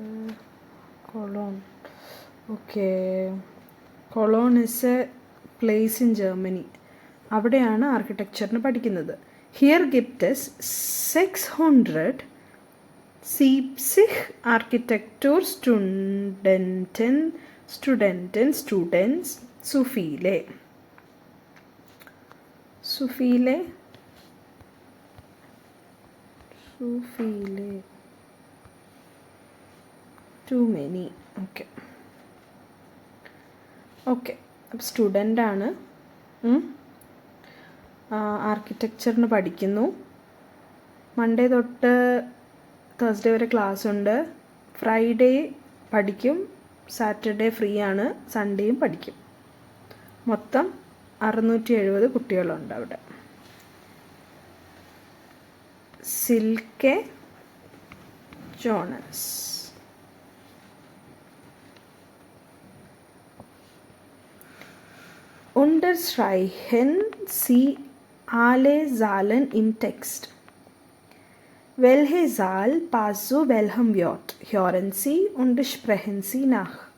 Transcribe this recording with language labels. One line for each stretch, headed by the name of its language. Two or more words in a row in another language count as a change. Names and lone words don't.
English: Cologne. Okay. Cologne is a place in Germany.
Malayalam: അവിടെയാണ് ആർക്കിടെക്ചറിന് പഠിക്കുന്നത്.
German: Hier gibt es 670 Architekturstudents zu viele Zu viele.
English: Too many.
Malayalam: ഓക്കെ ഓക്കെ. അപ്പോൾ സ്റ്റുഡൻ്റാണ്, ആർക്കിടെക്ചറിന് പഠിക്കുന്നു. മൺഡേ തൊട്ട് തേഴ്സ്ഡേ വരെ ക്ലാസ് ഉണ്ട്. ഫ്രൈഡേ പഠിക്കും, സാറ്റർഡേ ഫ്രീ ആണ്, സൺഡേയും പഠിക്കും. മൊത്തം 670 കുട്ടികളുണ്ട് അവിടെ. സിൽക്കെ ജോണസ്.
German: Unterstreichen Sie alle Zahlen im Text. Welche Zahl passt zu welchem Wort? Hören Sie und sprechen Sie nach.